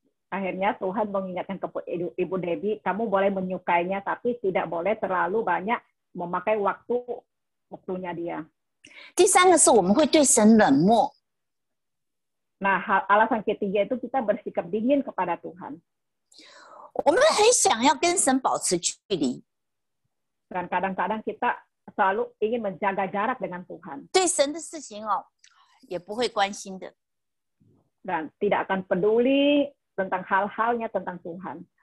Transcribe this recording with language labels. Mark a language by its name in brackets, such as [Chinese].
[Indonesian] Akhirnya Tuhan mengingatkan ke Ibu Debbie, kamu boleh menyukainya, tapi tidak boleh terlalu banyak memakai waktunya dia. [Chinese] 第三个是我们会对神冷漠， [Indonesian] Nah, alasan ketiga itu kita bersikap dingin kepada Tuhan. [Chinese] 我们很想要跟神保持距离， [Indonesian] Dan kadang-kadang kita selalu ingin menjaga jarak dengan Tuhan. [Chinese] 对神的事情哦也不会关心的， [Indonesian] Dan tidak akan peduli tentang hal-halnya tentang Tuhan.